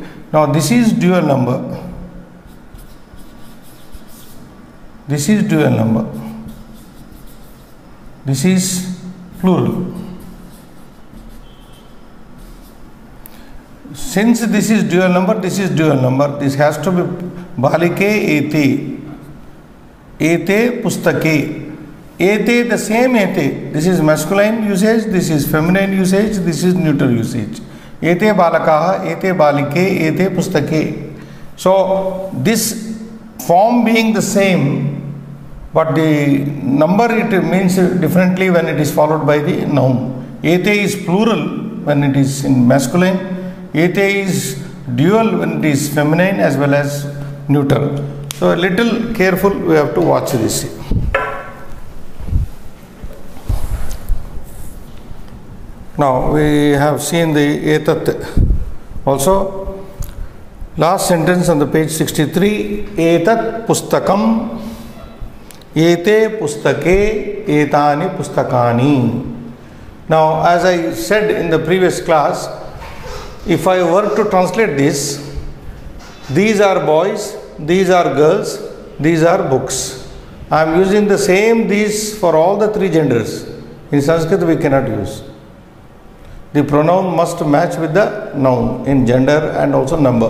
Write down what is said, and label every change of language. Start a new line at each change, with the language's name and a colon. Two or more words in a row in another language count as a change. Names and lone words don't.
English: Now this is dual number. This is dual number. This is plural. Since this is dual number, this is dual number. This has to be
Sanskrit: balike ete, ete pustake.
English: Ete, the same ete. This is masculine usage, this is feminine usage, this is neuter usage.
Sanskrit: Ete balakaha, ete balike, ete pustake.
English: So this form being the same, but the number it means differently when it is followed by the noun. Ete is plural when it is in masculine. Ete is dual when it is feminine as well as neuter. So a little careful we have to watch this. Now we have seen the etat. Also, last sentence on the page 63,
Sanskrit: etat pustakam, ete pustake, etani pustakani.
English: Now, as I said in the previous class, if I were to translate this, these are boys, these are girls, these are books. I am using the same these for all the three genders. In Sanskrit we cannot use. The pronoun must match with the noun in gender and also number.